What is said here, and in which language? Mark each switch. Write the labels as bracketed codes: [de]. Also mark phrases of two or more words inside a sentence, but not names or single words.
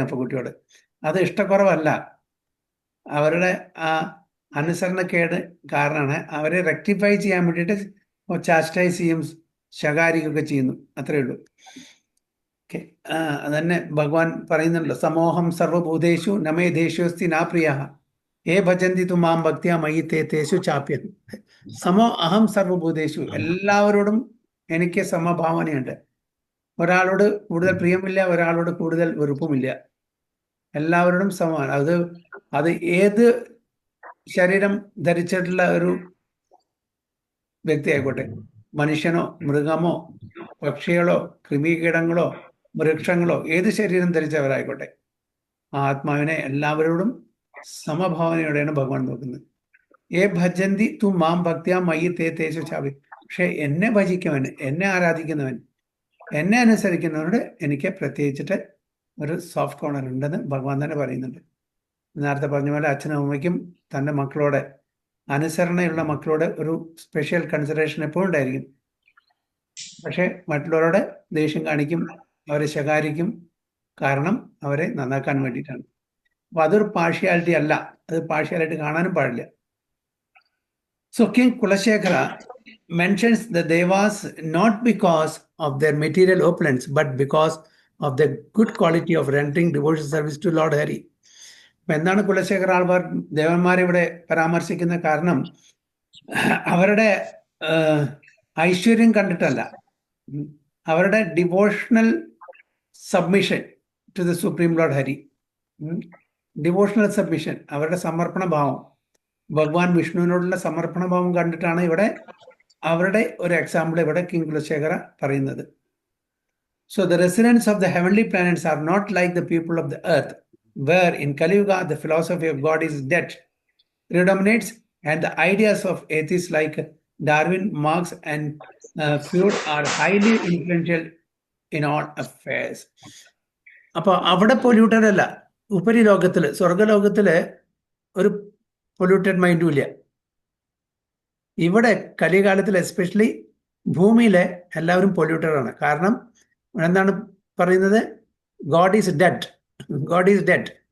[ml] അപ്പൊ കുട്ടിയോട് അത് ഇഷ്ടക്കുറവല്ല, അവരുടെ ആ അനുസരണക്കേട് കാരണമാണ്. അവരെ റെക്ടിഫൈ ചെയ്യാൻ വേണ്ടിയിട്ട് ചാസ്റ്റൈസ് ചെയ്യും, ശകാരിക്കുകയൊക്കെ ചെയ്യുന്നു. അത്രയേ ഉള്ളൂ. ഓക്കെ, അതന്നെ ഭഗവാൻ പറയുന്നുണ്ടല്ലോ, [sa] സമോഹം സർവഭൂതേഷു നമേ ദേശോസ്തി നാ പ്രിയ ഏ ഭജന്തി തു മാം ഭക്തിയാ മയി തേ തേഷു ചാപ്യൻ. സമോ അഹം സർവഭൂതേഷു, [ml] എല്ലാവരോടും എനിക്ക് സമഭാവനയുണ്ട്. ഒരാളോട് കൂടുതൽ പ്രിയമില്ല, ഒരാളോട് കൂടുതൽ വെറുപ്പുമില്ല. എല്ലാവരോടും സമമാണ്. അത് ഏത് ശരീരം ധരിച്ചിട്ടുള്ള ഒരു വ്യക്തി ആയിക്കോട്ടെ, മനുഷ്യനോ മൃഗമോ പക്ഷികളോ കൃമികീടങ്ങളോ വൃക്ഷങ്ങളോ ഏത് ശരീരം ധരിച്ചവരായിക്കോട്ടെ, ആ ആത്മാവിനെ എല്ലാവരോടും സമഭാവനയോടെയാണ് ഭഗവാൻ നോക്കുന്നത്. [sa] ഏ ഭജന്തി തു മാം ഭക്തിയാ മയി തേ തേഷു ചാപി. [ml] പക്ഷെ എന്നെ ഭജിക്കുന്നവൻ, എന്നെ ആരാധിക്കുന്നവൻ, എന്നെ അനുസരിക്കുന്നവരോട് എനിക്ക് പ്രത്യേകിച്ചിട്ട് ഒരു [en] soft corner [ml] ഉണ്ടെന്ന് ഭഗവാൻ തന്നെ പറയുന്നുണ്ട്. നേരത്തെ പറഞ്ഞ പോലെ അച്ഛനും അമ്മയ്ക്കും തൻ്റെ മക്കളോട്, അനുസരണയുള്ള മക്കളോട് ഒരു [en] special consideration [ml] എപ്പോഴും ഉണ്ടായിരിക്കും. പക്ഷെ മറ്റുള്ളവരോട് ദേഷ്യം കാണിക്കും, അവരെ ശകാരിക്കും. കാരണം അവരെ നന്നാക്കാൻ വേണ്ടിയിട്ടാണ്. അപ്പൊ അതൊരു പാർഷ്യാലിറ്റി അല്ല, അത് പാർഷ്യാലിറ്റി കാണാനും പാടില്ല. [en] So King Kulashekara mentions the Devas not because of their material opulence, but because of the good quality of rendering devotional service to Lord Hari. [ml] എന്താണ് കുലശേഖര ആൾവാർ ദേവന്മാരെ ഇവിടെ പരാമർശിക്കുന്ന കാരണം അവരുടെ ഐശ്വര്യം കണ്ടിട്ടല്ല, അവരുടെ [en] devotional submission to the supreme Lord Hari, devotional submission, [ml] അവരുടെ സമർപ്പണ ഭാവം, ഭഗവാൻ വിഷ്ണുവിനോടുള്ള സമർപ്പണ ഭാവം കണ്ടിട്ടാണ് ഇവിടെ അവരുടെ ഒരു എക്സാമ്പിൾ ഇവിടെ കിങ് കുലശേഖര പറയുന്നത്. [en] So the residents of the heavenly planets are not like the people of the earth, where in Kali Yuga the philosophy of God is dead, predominates, and the ideas of atheists like Darwin, Marx, and Freud are highly influential in all affairs. [ml] അപ്പോൾ അവിടെ പൊല്യൂട്ടഡ് അല്ല, ഉപരി ലോകത്തില് സ്വർഗലോകത്തില് ഒരു [en] polluted mind [ml] ഇല്ല. ഇവിടെ കലികാലത്തിൽ എസ്പെഷ്യലി ഭൂമിയിലെ എല്ലാവരും പൊല്യൂട്ടഡ് ആണ്. കാരണം എന്താണ് പറയുന്നത്? [en] God is dead, God is dead.